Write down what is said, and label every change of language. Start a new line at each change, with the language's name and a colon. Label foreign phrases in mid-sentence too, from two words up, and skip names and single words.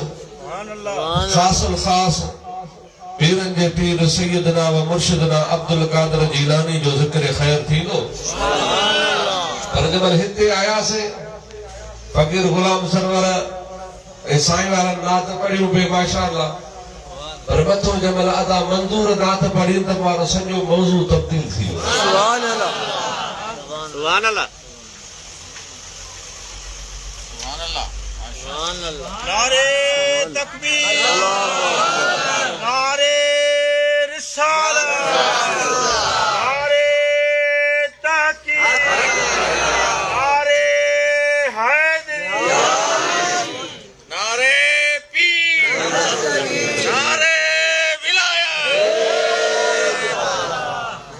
Sindhi: ख़ासुल ख़ास पीरनि जे पीर
Arabic: سيدنا ومرشدنا
Sindhi: अब्दुल कादिर जीलानी जो ज़िक्र ख़ैर थींदो। पर जब हिते आयासीं फ़कीर गुलाम सरवर ऐं साईं वारा नात पढ़ियूं पे माशाअल्लाह, पर मथो जमल अदा मंज़ूर नात पढ़ी त वारो सॼो मौज़ू तब्दील थी वियो।
Arabic: سبحان الله سبحان الله سبحان الله سبحان الله.
Urdu: نعرۂ تکبیر نعرۂ رسالت نعرۂ تحقیق نعرۂ حیدری نعرۂ پیر نعرۂ ولایت.